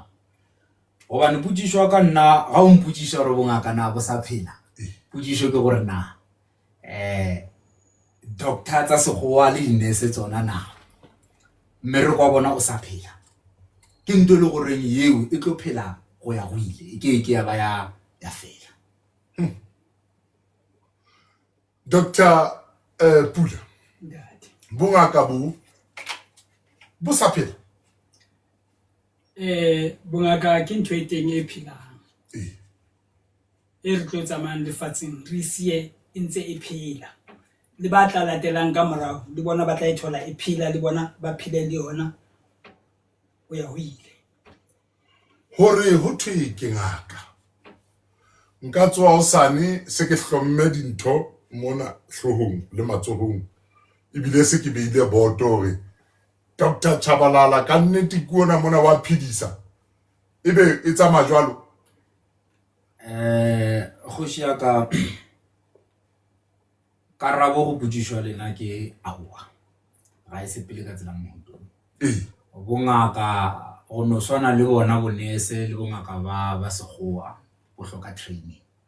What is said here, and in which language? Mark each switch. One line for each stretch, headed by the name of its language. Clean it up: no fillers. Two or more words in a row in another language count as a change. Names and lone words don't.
Northern Sotho: Gobane potšišo ka nna ga o mpotšiša gore bongaka na bo sa phela, potšišo ke gore na doctor tsa sekgowa le dinese tsona na mmereko wa bona o sa phela, ke ntho le goreng yeo e tlo phela go ya go ile, ke ya ba ya fela.
Southern Sotho: Dr. Pula, bongaka bo sa phela. Bongaka ke ntho e teng e phelang, e re tlo tsamayang lefatsheng re sie e ntse e phela. Le ba tla latelang ka morao le bona ba tla e thola e phela, le bona ba phele le yona o ya ho ile. Hore ho thwe ke ngaka, nka tswa hosane se ke hlomme dintho mona hlohong le matsohong, ebile se ke beile boto hore Dr. Chabalala ka nnete ke ona mona wa phedisa, ebe e tsamaya jwalo.
Northern Sotho: Kgoši ya ka, karabo go potšišwa lena ke aowa, ga e sepele ka tsela mohuto. Bongaka go no swana le bona bonese le bongaka ba sekgowa bo hloka training.